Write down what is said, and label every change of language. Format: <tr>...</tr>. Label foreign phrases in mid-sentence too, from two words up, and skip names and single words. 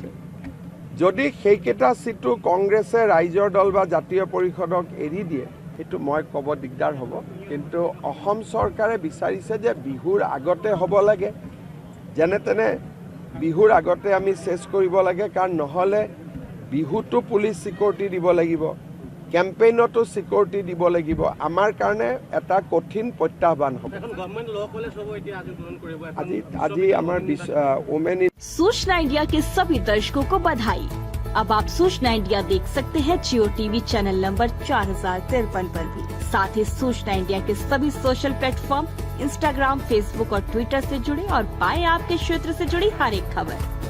<as>যদি সেইকেইটা সিটো কংগ্ৰেছে ৰাইজৰ দল বা জাতীয় পৰিষদক এৰি দিয়ে সেইটো মই ক'ব দিগদাৰ হ'ব, কিন্তু অসম চৰকাৰে বিচাৰিছে যে বিহুৰ আগতে হ'ব লাগে, যেনে তেনে বিহুৰ আগতে আমি চেছ কৰিব লাগে, কাৰণ নহ'লে বিহুটো</as> <en>police security</en> <as>দিব লাগিব, কেম্পেইনতো সিকিউৰিটি দিব লাগিব। আমাৰ কাৰণে এটা কঠিন প্ৰত্যাহ্বান হ'ব। আজি আমাৰ ওমেন।</as> <hi>सूचना इंडिया के सभी दर्शकों को बधाई। अब आप सूचना इंडिया देख सकते हैं जियो टीवी चैनल नंबर 4053 पर भी। साथ ही सूचना इंडिया के सभी सोशल प्लेटफॉर्म इंस्टाग्राम, फेसबुक और ट्विटर से जुड़े और पाएं आपके क्षेत्र से जुड़ी हर एक खबर।</hi>